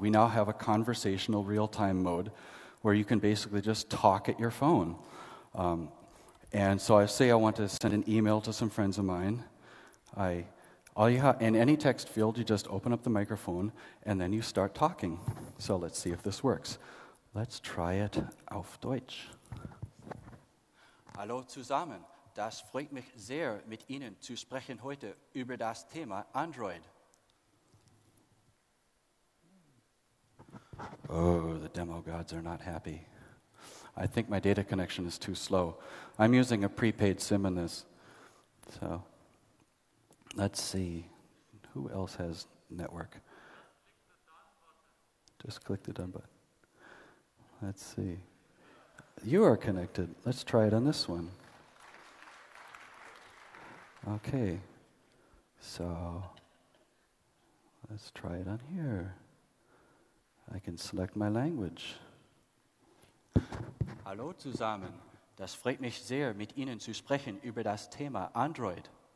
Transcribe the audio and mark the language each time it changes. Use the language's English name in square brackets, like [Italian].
[English] We now have a conversational real-time mode where you can basically just talk at your phone. And so I say I want to send an email to some friends of mine. In any text field, you just open up the microphone and then you start talking. So let's see if this works. Let's try it [German] auf Deutsch. Hallo zusammen, das freut mich sehr, mit Ihnen zu sprechen heute über das Thema Android. [English] Oh, the demo gods are not happy. I think my data connection is too slow. I'm using a prepaid SIM in this. So, let's see. Who else has network? Just click the done button. Let's see. You are connected. Let's try it on this one. Okay. So, let's try it on here. I can select my language. [German] Hallo zusammen. Das freut mich sehr, mit Ihnen zu sprechen über das Thema Android.